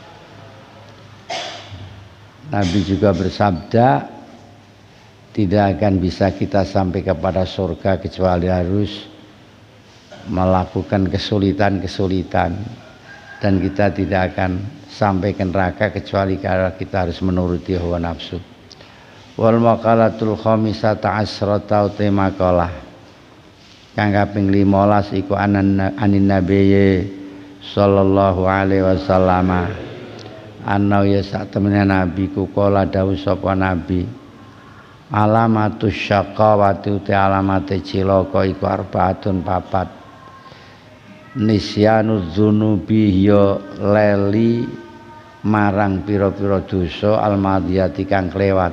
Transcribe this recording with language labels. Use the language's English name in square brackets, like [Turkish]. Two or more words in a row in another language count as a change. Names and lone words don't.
[Indonesian] Nabi juga bersabda, tidak akan bisa kita sampai kepada surga kecuali harus melakukan kesulitan-kesulitan, dan kita tidak akan sampai ke neraka kecuali kalau kita harus menuruti hawa nafsu. [Arabic] والمقالة الخامسة عشرة [Javanese] maqalah kang kaping 15 iku [Arabic] عن النبي صلى الله عليه وسلم [Javanese] ana ya sak temene nabi ku kala dawuh sapa nabi, [Arabic] علامة الشقاوة [Javanese] uti alamate cilaka iku arbaatun papat. [Arabic] نسيان الذنوب [Javanese] ya leli marang pira-pira dosa almadiyati kang klewat.